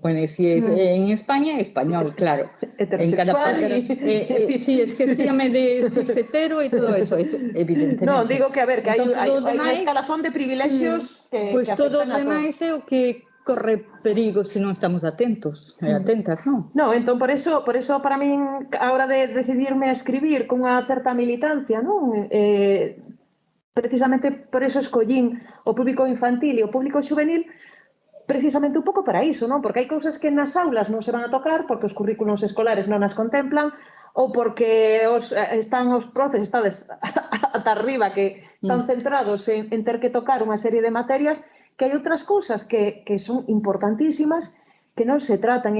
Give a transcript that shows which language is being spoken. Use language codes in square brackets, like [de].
[es] Bueno, si es en España, español, claro. Heterosexual. [gl] Sí, esquecíame de cis-hetero e todo eso, evidentemente. Non, digo que, a ver, que hai un escalafón de privilexios que pois todo o afectan a demais é o que corre perigo se non estamos atentos e atentas, non? Non, entón por eso para min a hora de decidirme a escribir cunha certa militancia, non? Precisamente por eso escollín o público infantil e o público juvenil precisamente un pouco para iso, non? Porque hai cousas que nas aulas non se van a tocar porque os currículos escolares non as contemplan ou porque están os profes ata arriba que están centrados en ter que tocar unha serie de materias que hai outras cousas que son importantísimas que non se tratan.